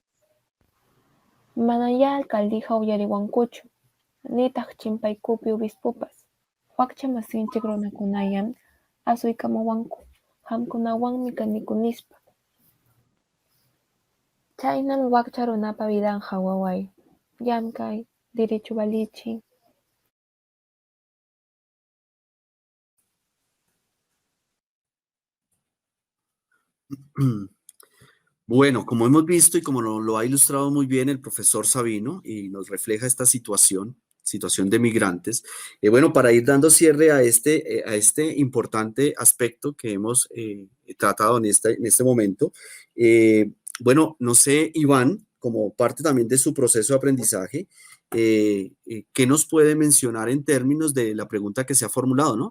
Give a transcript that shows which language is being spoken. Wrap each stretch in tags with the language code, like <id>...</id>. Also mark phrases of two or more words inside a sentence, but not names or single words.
<qu>Manamya alcaldiqa uyariwankuchu, nitaq chimpaykupi obispupas. Wakcha masinchik runakunallam asuykamuwanku, hamkunawanmi kaniku nispa. Chaynam wakcha runapa vidanqa waway, llamkay, derecho valichin.</qu> <es>Bueno, como hemos visto y como lo ha ilustrado muy bien el profesor Sabino y nos refleja esta situación de migrantes, bueno, para ir dando cierre a este importante aspecto que hemos tratado en este momento, bueno, no sé, Iván, como parte también de su proceso de aprendizaje, ¿qué nos puede mencionar en términos de la pregunta que se ha formulado, ¿no?</es>